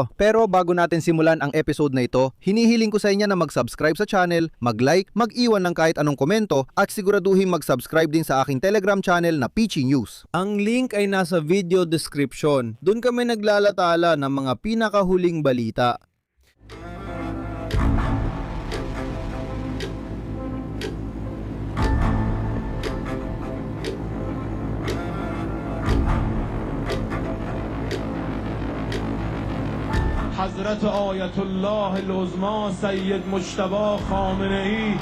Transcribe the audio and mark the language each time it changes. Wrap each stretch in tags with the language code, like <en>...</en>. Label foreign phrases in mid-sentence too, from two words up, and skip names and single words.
<tl>Pero bago natin simulan ang episode na ito, hinihiling ko sa inyo na mag-subscribe sa channel, mag-like, mag-iwan ng kahit anong komento at siguraduhin mag-subscribe din sa aking Telegram channel na Pichi News. Ang link ay nasa video description. Doon kami naglalatala ng mga pinakahuling balita.</tl> <fa>حضرت آیت الله العظما سید مجتبی خامنه ای</fa>